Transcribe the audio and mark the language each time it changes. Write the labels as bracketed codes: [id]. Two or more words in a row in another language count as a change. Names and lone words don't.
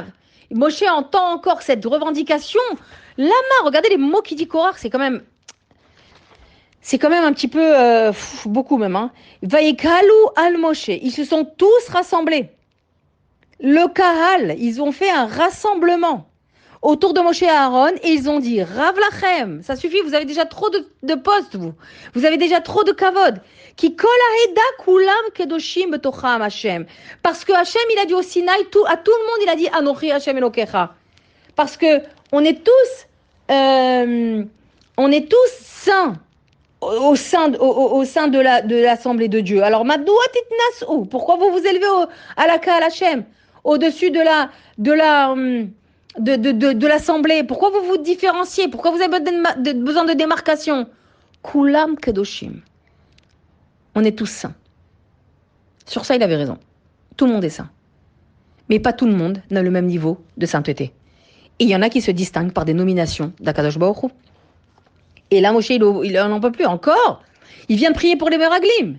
[fr] Moshe entend encore cette revendication. Lama, regardez les mots qu'il dit Korach, c'est quand même un petit peu, beaucoup même. Hein. [he] ויקהלו על משה, [fr] ils se sont tous rassemblés. Le Kahal, ils ont fait un rassemblement autour de Moshe et Aaron et ils ont dit [he] רב לכם, [fr] ça suffit, vous avez déjà trop de postes, vous avez déjà trop de kavod. [he] כי כל העדה כולם קדושים בתוכם השם. [fr] Parce que Hashem, il a dit au Sinaï, à tout le monde, il a dit [he] אנכי השם אלוקיך. [fr] Parce que on est tous saints au sein de l'assemblée de Dieu. Alors [he] מדוע תתנשאו, [fr] pourquoi vous vous élevez à la [he] קהל השם, [fr] au-dessus de l'assemblée? Pourquoi vous vous différenciez? Pourquoi vous avez besoin de démarcation? [he] כולם קדושים. [fr] On est tous saints. Sur ça, il avait raison. Tout le monde est saint. Mais pas tout le monde n'a le même niveau de sainteté. Et il y en a qui se distinguent par des nominations d' [he] הקדוש ברוך הוא. [fr] Et là, Moshe, il n'en peut plus. Encore, il vient de prier pour les Meraglim.